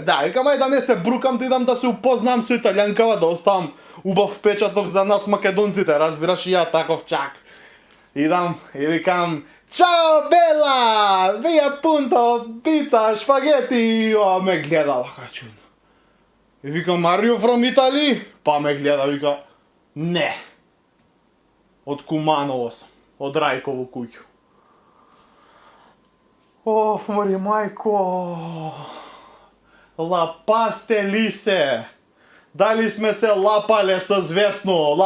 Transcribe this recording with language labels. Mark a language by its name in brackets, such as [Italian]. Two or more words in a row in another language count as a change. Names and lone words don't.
[Macedonian] Да, викам ај да не се брукам, да идам да се упознам со италијанкава, да оставам убав впечаток за нас македонците, разбираш и ја таков чак. Идам и викам, [Italian] ciao bella, via punto, pizza, spaghetti, [Macedonian] а ме гледа вака чудно. И викам, [English] are you from Italy? [Macedonian] Па ме гледа, вика, не. Од Куманово сам, од Рајково куќу. Оф, мори мајко, лапасте ли се? Дали сме се лапале со Звесно?